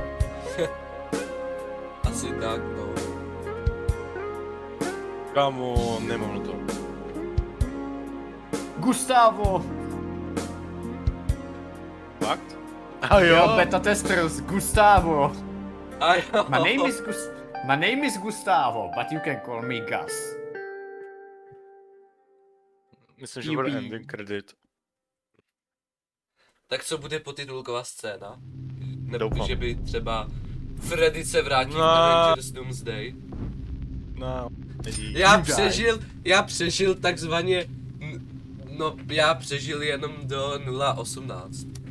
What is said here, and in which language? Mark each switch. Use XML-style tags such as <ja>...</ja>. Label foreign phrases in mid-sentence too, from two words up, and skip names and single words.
<cs>Asi tak, no. Kamo, nemám na to. Gustavo! Fakt? A Jo,</cs> <en>beta testers,</en> <cs>Gustavo! A jo.</cs> <en>My name is Gustavo, but you can call me Gus.</en> <cs>Myslím, že bude Jupi.</cs> <en>ending credit.</en> <cs>Tak co bude potitulková scéna? Nebo Doufám. že by třeba Freddy se vrátil No. v Avengers Doomsday. No, nedí. Já přežil takzvaně, no já přežil jenom do 0.18.</cs>